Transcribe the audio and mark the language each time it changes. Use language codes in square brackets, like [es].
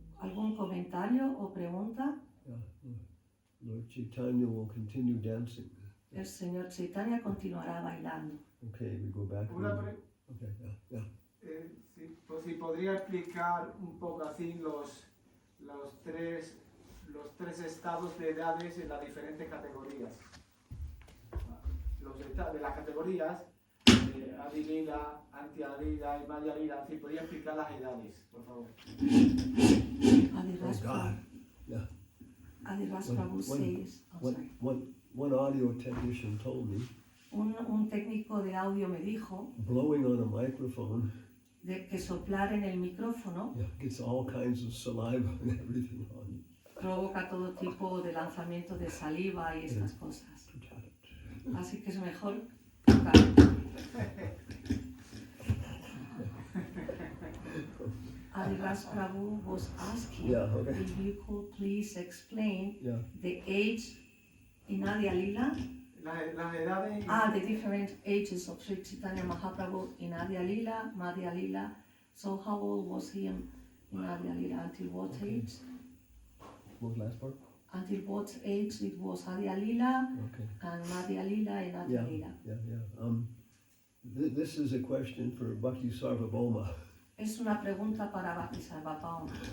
[es] ¿Algún comentario o pregunta? [en] Yeah. Lord Chaitanya will continue dancing. [es] El Señor Chaitanya continuará bailando. [en] Okay, we go back. Okay, yeah. [es] Si podría explicar un poco así los tres estados de edades en las diferentes categorías. Los estados de las categorías, Adi Lila, Anti Lila y Madhya Lila. Si podría explicar las edades, por favor. Adi [en] God. Yeah. Adi Prabhu says, One audio technician told me, [es] un técnico de audio me dijo [en] blowing on a microphone [es] que soplar en el micrófono [en] gets all kinds of saliva and everything on. [es] provoca todo tipo de lanzamiento de saliva y estas cosas. Así que es mejor tocar. [en] Adiras Prabhu was asking if you could please explain the age in Adi Lila [es] las edades. [en] The different ages of Sri Chaitanya Mahaprabhu in Adi Lila, Madhya Lila. So how old was he in Adi Lila? Until what age? What was the last part? Until what age it was Adi Lila Okay. and Madhya Lila and Adi Yeah. Lila. This is a question for Bhakti Sarvabhauma. [es] Es una pregunta para Bhakti Sarvabhauma.